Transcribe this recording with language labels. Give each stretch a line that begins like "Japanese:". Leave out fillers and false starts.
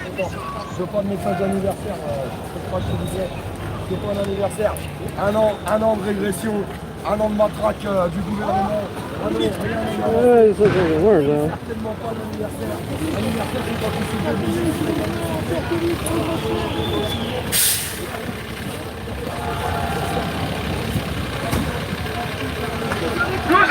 French: Je veux pas de message d'anniversaire, je crois que je disais. C'est pas un anniversaire. Un an de régression, un an de matraque du gouvernement.
English: This looks like a word, though.
French: Certainement pas l'anniversaire. L'anniversaire, c'est quand tu suis